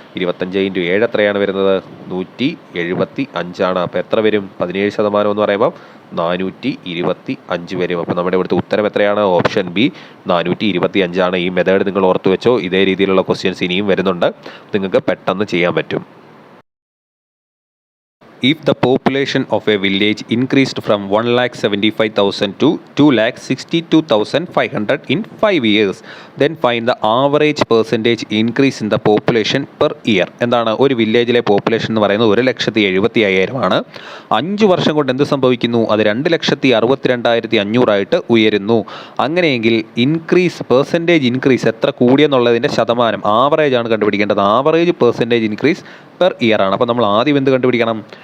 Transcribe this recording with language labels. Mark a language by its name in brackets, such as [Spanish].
[Malayalam] 25 × 7 എത്രയാണ് വരുന്നത്? 175. അപ്പോൾ എത്ര വരും? 17% എന്ന് പറയുമ്പോൾ 425 വരും. അപ്പോൾ നമ്മുടെ ഇവിടുത്തെ ഉത്തരം എത്രയാണ്? Option B 425. ഈ മെത്തേഡ് നിങ്ങൾ ഓർത്തു വെച്ചോ. ഇതേ രീതിയിലുള്ള ക്വസ്റ്റ്യൻസ് ഇനിയും വരുന്നുണ്ട്, നിങ്ങൾക്ക് പെട്ടെന്ന് ചെയ്യാൻ പറ്റും. [English] If the population of a village increased from 1,75,000 to 2,62,500 in 5 years, then find the average percentage increase in the population per year. [Malayalam] എന്താണ്? ഒരു വില്ലേജിലെ പോപ്പുലേഷൻ എന്ന് പറയുന്നത് 1,75,000 ആണ്. 5 വർഷം കൊണ്ട് എന്ത് സംഭവിക്കുന്നു? അത് 2,62,500 ഉയരുന്നു. അങ്ങനെയെങ്കിൽ പെർസെൻറ്റേജ് ഇൻക്രീസ് എത്ര കൂടിയെന്നുള്ളതിൻ്റെ ശതമാനം, ആവറേജ് ആണ് കണ്ടുപിടിക്കേണ്ടത്. Average percentage increase per year ആണ്. അപ്പോൾ നമ്മൾ ആദ്യം എന്ത് കണ്ടുപിടിക്കണം?